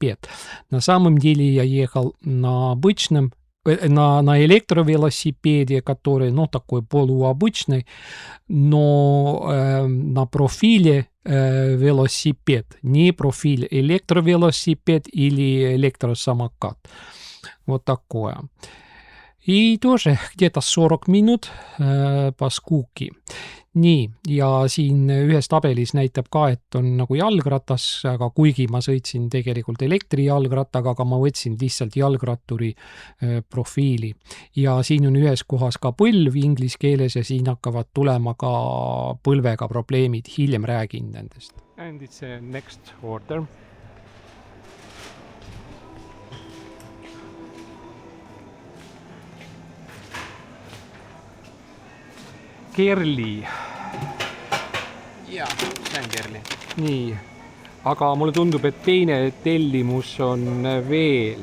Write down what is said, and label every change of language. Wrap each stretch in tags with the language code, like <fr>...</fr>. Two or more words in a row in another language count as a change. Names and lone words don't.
<ru>На самом деле я ехал на обычном на электровелосипеде, который, ну, такой полуобычный, но на профиле велосипед, не профиль электровелосипед или электросамокат. Вот такое. И тоже где-то 40 minut paskuuki.</ru> <et>Nii, ja siin ühes tabelis näitab ka, et on nagu jalgratas, aga kuigi ma sõitsin tegelikult elektrijalgrattaga, aga ma võtsin lihtsalt jalgratturi profiili. Ja siin on ühes kohas ka põlv inglise keeles ja siin hakkavad tulema ka põlvega probleemid. Hiljem räägin nendest.</et> <en>And it's a next order.</en> <et>Kerli. Jaa, see on Kerli. Nii, aga mulle tundub, et teine tellimus on veel.</et>